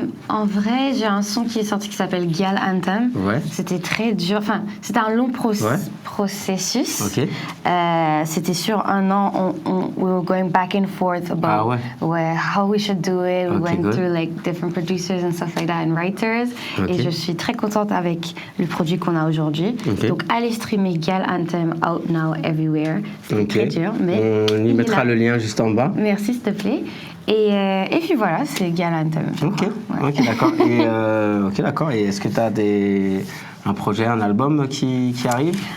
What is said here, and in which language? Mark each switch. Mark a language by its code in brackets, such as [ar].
[fr] En vrai, j'ai un son qui est sorti qui s'appelle Gal Anthem. Ouais. C'était très dur. Enfin, c'était un long processus. Ok. C'était sur un an. [en] We were going back and forth about how we should do it. We went through like different producers and stuff like that and writers. Okay. [fr] Et je suis très contente avec le produit qu'on a aujourd'hui. Okay. Donc, allez streamer Gal Anthem [en] out now everywhere. [fr] C'était très dur. Mais on y mettra le lien juste en bas. Merci, s'il te plaît. Et puis voilà, c'est Gal Anthem. Ok, d'accord. D'accord. Et est-ce que tu as un projet, un album qui arrive?